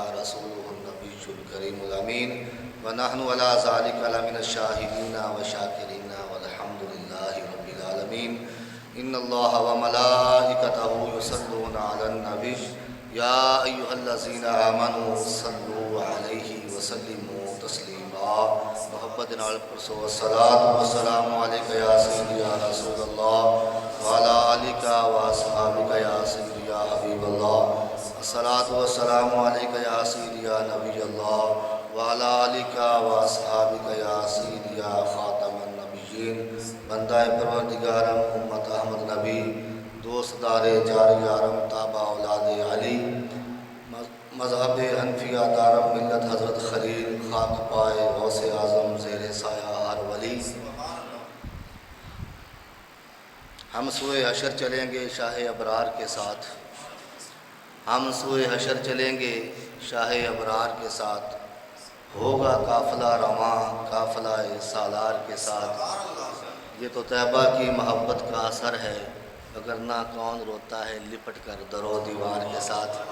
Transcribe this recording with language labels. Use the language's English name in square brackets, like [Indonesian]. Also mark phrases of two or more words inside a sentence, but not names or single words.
[Arabic] رسوله النبي الكريم الأمين ونحن على ذلك لمن الشاهدين والشاكرين والحمد لله رب العالمين إن الله وملائكته يصلون على النبي يا أيها الذين آمنوا صلوا عليه وسلموا تسليما [Punjabi] محبت نال پرسو [Arabic] الصلاة والسلام عليك يا سيدي يا رسول الله وعلى آلك وأصحابك يا سيدي يا حبيب الله الصلاة والسلام عليك يا سيدي يا نبي الله وعلى آلك وأصحابك يا سيدي يا خاتم النبيين [Persian] بندہ پروردگارم امت احمد نبی دوست دار جار یارم تابع اولاد علی مذہب حنفیہ دارم ملت حضرت خلیل خاک پائے غوث اعظم زیر سایہ ہر ولی [Urdu] ہم سوئے حشر چلیں گے شاہ ابرار کے ساتھ ہم سوئے حشر چلیں گے شاہ ابرار کے ساتھ ہوگا قافلہ رواں قافلہ سالار کے ساتھ یہ تو طیبہ کی محبت کا اثر ہے وگرنہ کون روتا ہے لپٹ کر در و دیوار کے ساتھ